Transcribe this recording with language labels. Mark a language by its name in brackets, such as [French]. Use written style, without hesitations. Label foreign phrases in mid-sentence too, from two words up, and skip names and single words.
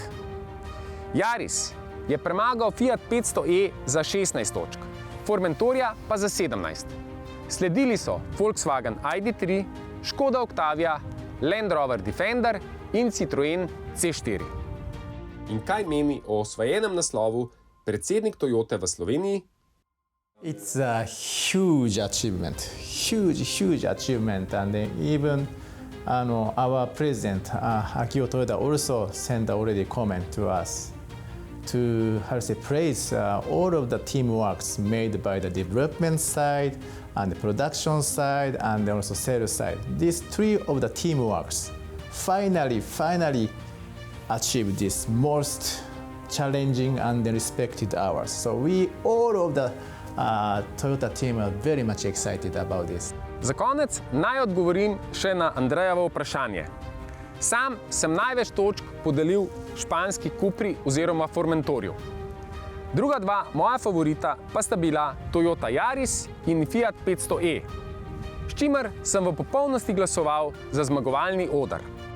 [Slovenian] Yaris je premagal Fiat 500e za 16 točk, Formentorja pa za 17. Sledili so Volkswagen ID.3, Škoda Octavia, Land Rover Defender in Citroen C4. In kaj meni o osvojenem naslovu predsednik Toyote v Sloveniji? [English] It's a huge achievement, huge achievement, and then even our president Akio Toyoda also sent already comment to us to praise all of the teamworks made by the development side and the production side and also sales side. These three of the teamworks finally achieved this most challenging and respected hours. So we all of the Toyota team are very much excited about this. [Slovenian] Za konec naj odgovorim še na Andrejevo vprašanje. Sam sem največ točk podelil španski Cupri oziroma Formentorju. Druga dva moja favorita pa sta bila Toyota Yaris in Fiat 500e, s čimer sem v popolnosti glasoval za zmagovalni oder.